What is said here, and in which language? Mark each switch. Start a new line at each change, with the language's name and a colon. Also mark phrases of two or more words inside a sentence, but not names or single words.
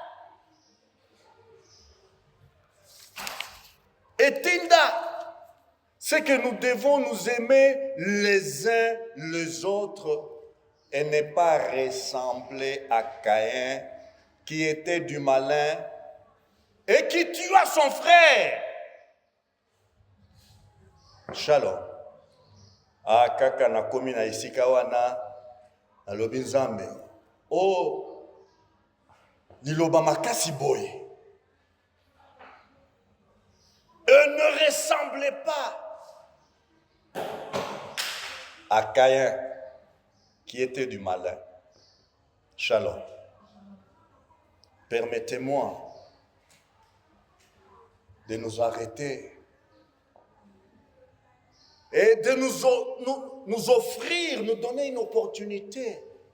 French: C'est que nous devons nous aimer les uns les autres et ne pas ressembler à Caïn qui était du malin et qui tua son frère. Shalom.
Lingala: Kaka na komi na isika wana alobi Nzambe. Oh, liloba makasi boye.
French: Ne ressemblez pas à Caïn qui était du malin. Shalom. Permettez-moi de nous arrêter et de nous offrir, nous donner une opportunité.